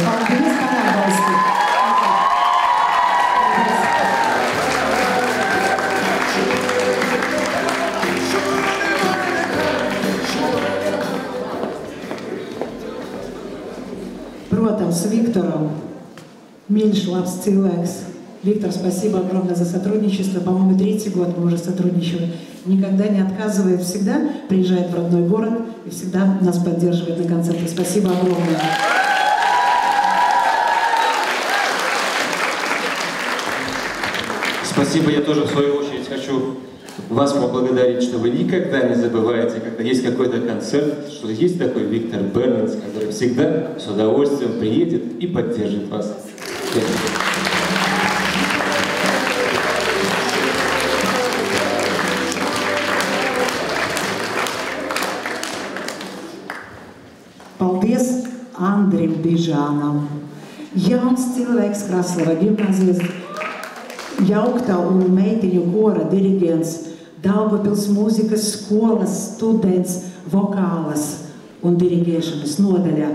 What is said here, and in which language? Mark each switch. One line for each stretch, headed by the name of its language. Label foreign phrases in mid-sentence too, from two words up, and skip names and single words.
Latvian: Paldies par atbalstu. Protams, Виктору, mīļš labs cilvēks.
Russian: Виктор, спасибо огромное за сотрудничество. По-моему, 3-й год мы уже сотрудничаем. Никогда не отказывает, всегда приезжает в родной город и всегда нас поддерживает на концерте. Спасибо огромное. Спасибо. Я тоже, в свою очередь, хочу вас поблагодарить, что вы никогда не забываете, когда есть какой-то концерт, что есть такой Виктор Бернс, который всегда с удовольствием приедет и поддержит вас.
Latvian: Paldies Andrim Bižānam. Jauns cilvēks Kraslava gimnāzijas jauktā un meitiņu kora diriģents, Daugavpils mūzikas skolas students, vokālas un diriģēšanas nodaļā.